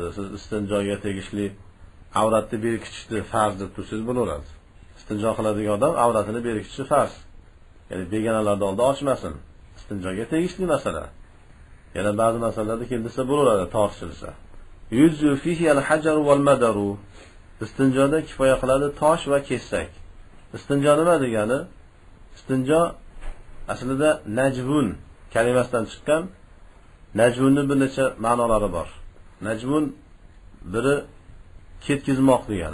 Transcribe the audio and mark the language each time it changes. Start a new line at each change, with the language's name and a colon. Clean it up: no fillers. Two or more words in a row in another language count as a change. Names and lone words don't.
Uzbek: Siz istinjoga tegishli avratni berkitishni farz deb tursangiz bo'laveradi. Istinjo qiladigan odam avratini berkitishi farz. Ya'ni begonalarning oldida ochmasin. Istinjoga tegishli masala. Yana ba'zi masalalarda kelsa bo'laveradi, tortishilsa.
Arabic: يجوز فيه الحجر والمدر.
Uzbek: Istinjoda kifoya qiladi tosh va kesak. Istinjo nima degani? Istinjo aslida najvun kalimasidan chiqqan. Najvunning bir necha ma'nolari bor. Najvun biri ketkizmoq degani.